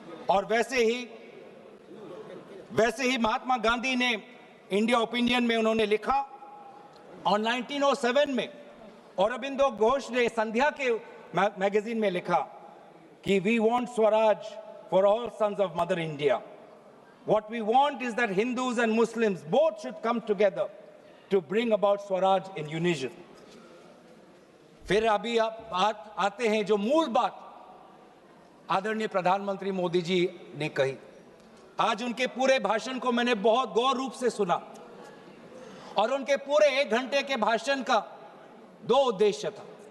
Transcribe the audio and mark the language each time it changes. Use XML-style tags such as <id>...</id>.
<hi>और वैसे ही महात्मा गांधी ने इंडिया ओपिनियन में उन्होंने लिखा, और 1907 में अरबिंदो घोष ने संध्या के मैगजीन में लिखा कि</hi> <en>We want Swaraj for all sons of mother India. What we want is that Hindus and Muslims both should come together to bring about Swaraj in unison.</en> <hi>फिर अभी आप आते हैं जो मूल बात आदरणीय प्रधानमंत्री मोदी जी ने कही। आज उनके पूरे भाषण को मैंने बहुत गौर रूप से सुना, और उनके पूरे 1 घंटे के भाषण का 2 उद्देश्य था।</hi>